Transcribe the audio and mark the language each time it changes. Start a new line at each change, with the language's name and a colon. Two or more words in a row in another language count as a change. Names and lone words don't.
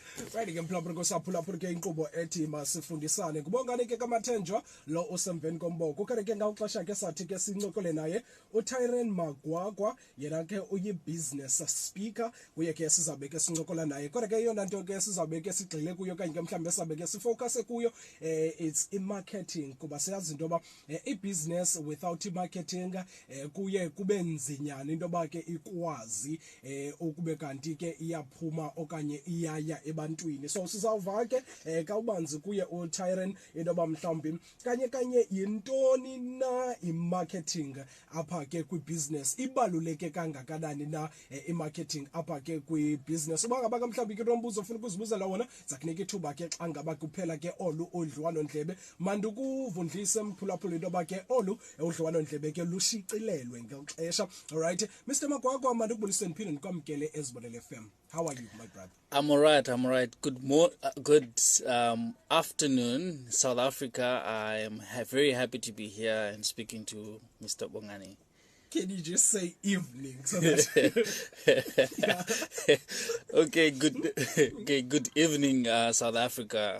Xhosa: Right ke mhlawumbe ngosaphula ke inkqubo ethi masifundisane. Ngibongani ke kaMathenjwa lo usemveni komboko. Ukhe ke ngawuxesha ke sathi ke sincokole naye uTyrone Magwagwa yena ke uyi-business speaker. Kuye ke sizabe ke sincokola naye. Kodwa ke yona nto ke sizabe ke sigxile kuyo kanye ke mhlawumbe sabe ke sifocus kuyo it's i-marketing kuba siyazi into ba i-
English: business without
Xhosa: i-marketing kuye kube nzinyana into ba ke ikwazi ukube kanti ke iyaphuma okanye iyaya ebantwini. So sizawuva ke kawubanzi kuye uTyrone into ba mhlawumbi kanye yintoni na i-marketing apha ke kwi-business, ibaluleke kangakanani na i-marketing apha ke kwi-business. Uba ngaba mhlawumbi ke nombuzo ufuna ukuzibuzela wona zakunika ithuba ke xa ngaba kuphela ke olu udliwano ndlebe mandukuvundlise mphulaphula into ba ke olu udliwano ndlebe ke lushicilelwe ngexesha.
English: All right, Mr.
Xhosa: Magwagwa, mandukubulise ndiphinde ndikwamkele eZibonele FM.
English: How are you, my brother? I'm all right. Good afternoon, South Africa. I am very happy to be here and speaking to Mr. Bongani. Can you just say evening so that Okay, good evening, South Africa.